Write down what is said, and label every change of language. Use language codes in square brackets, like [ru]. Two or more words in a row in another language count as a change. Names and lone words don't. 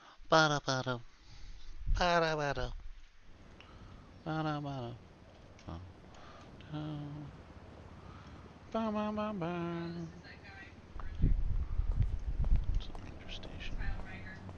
[en] Bada bada. Bada bada. Bada bada. Ba ba ba ba. This is that guy from earlier, It's a ranger station. Kyle Reiger.